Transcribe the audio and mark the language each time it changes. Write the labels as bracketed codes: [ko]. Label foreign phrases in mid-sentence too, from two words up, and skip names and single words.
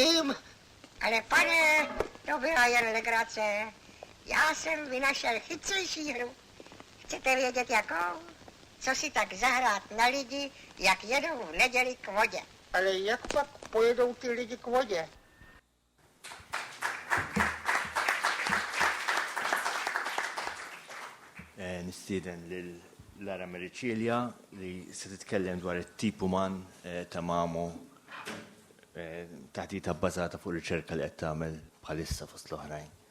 [cs] Ale pane, Dobrá, jen legrace. Já jsem vynašel chytřejší hru. Chcete vědět jakou? Co si tak zahrát na lidi, jak jedou v neděli k vodě. Ale jak pak pojedou ty lidi k vodě? [mt] Nistieden Lara Mericilja li se titkellem dwar it-tip uman ta' mamu taħdita bbażata fuq riċerka li qed tagħmel bħalissa fost l-oħrajn.